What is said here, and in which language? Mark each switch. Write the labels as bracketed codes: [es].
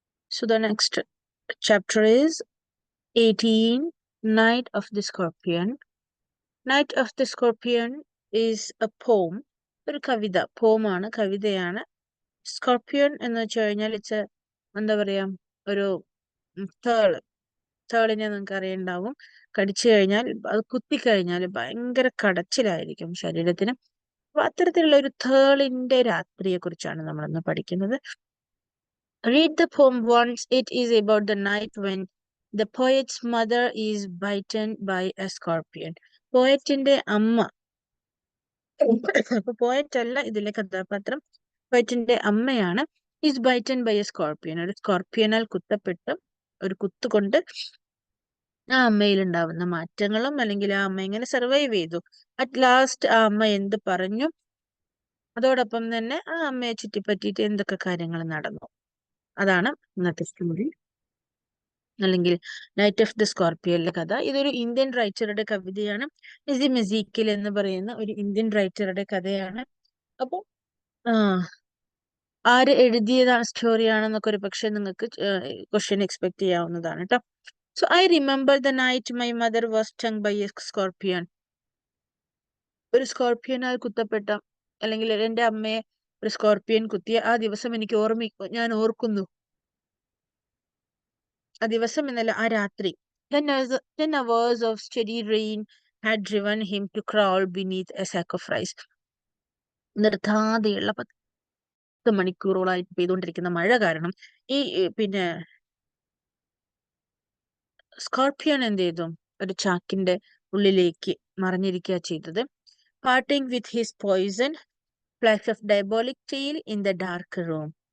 [en] So the next chapter is 18, Night of the Scorpion. Night of the Scorpion is a poem. [ml] ഒരു കവിത പോമാണ്, കവിതയാണ്. Scorpion എന്ന് വെച്ച് കഴിഞ്ഞാൽ it's എന്താ പറയാ, ഒരു തേളിനെ നിങ്ങൾക്ക് അറിയുണ്ടാവും. കടിച്ചു കഴിഞ്ഞാൽ, അത് കുത്തിക്കഴിഞ്ഞാൽ ഭയങ്കര കടച്ചിലായിരിക്കും ശരീരത്തിന്. അപ്പൊ അത്തരത്തിലുള്ള ഒരു തേളിന്റെ രാത്രിയെ കുറിച്ചാണ് നമ്മളിന്ന് പഠിക്കുന്നത്. [en] Read the poem once. It is about the night when the poet's mother is bitten by a scorpion. [ml] പോയറ്റിന്റെ അമ്മ, അപ്പൊ പോയറ്റ് അല്ല ഇതിലെ കഥാപാത്രം, പോയറ്റിന്റെ അമ്മയാണ്. [en] Is bitten by a scorpion. [ml] ഒരു സ്കോർപ്പിയനാൽ കുത്തപ്പെട്ട് ഒരു കുത്തുകൊണ്ട് ആ അമ്മയിൽ ഉണ്ടാവുന്ന മാറ്റങ്ങളും, അല്ലെങ്കിൽ ആ അമ്മ എങ്ങനെ സർവൈവ് ചെയ്തു, അറ്റ് ലാസ്റ്റ് ആ അമ്മ എന്ത് പറഞ്ഞു, അതോടൊപ്പം തന്നെ ആ അമ്മയെ ചുറ്റിപ്പറ്റിയിട്ട് എന്തൊക്കെ കാര്യങ്ങൾ നടന്നു, അതാണ് ഇന്നത്തെ സ്റ്റോറി, അല്ലെങ്കിൽ നൈറ്റ് ഓഫ് ദി സ്കോർപ്പിയനിലെ കഥ. ഇതൊരു ഇന്ത്യൻ റൈറ്ററുടെ കവിതയാണ്. നസീം എസീക്കിൽ എന്ന് പറയുന്ന ഒരു ഇന്ത്യൻ റൈറ്ററുടെ കഥയാണ്. അപ്പൊ ആര് എഴുതിയ സ്റ്റോറിയാണെന്നൊക്കെ ഒരു പക്ഷെ നിങ്ങൾക്ക് ക്വസ്റ്റ്യൻ എക്സ്പെക്ട് ചെയ്യാവുന്നതാണ് കേട്ടോ. [en] So I remember the night my mother was stung by a scorpion. [ml] ഒരു സ്കോർപ്പിയനാൽ കുത്തപ്പെട്ട, അല്ലെങ്കിൽ എന്റെ അമ്മയെ ഒരു സ്കോർപ്പിയൻ കുത്തിയ ആ ദിവസം എനിക്ക് ഞാൻ ഓർക്കുന്നു. ആ ദിവസം എന്നല്ല, ആ രാത്രി. [en] 10 hours of steady rain had driven him to crawl beneath a sack of rice. [ml] നിർത്താതെയുള്ള 10 മണിക്കൂറോളായിട്ട് പെയ്തുകൊണ്ടിരിക്കുന്ന മഴ കാരണം ഈ പിന്നെ സ്കോർപ്പിയൻ എന്ത് ചെയ്തു, ഒരു ചാക്കിന്റെ ഉള്ളിലേക്ക് മറിഞ്ഞിരിക്കുക ചെയ്തത്. [en] Parting with his poison flash of diabolic tail in the dark room.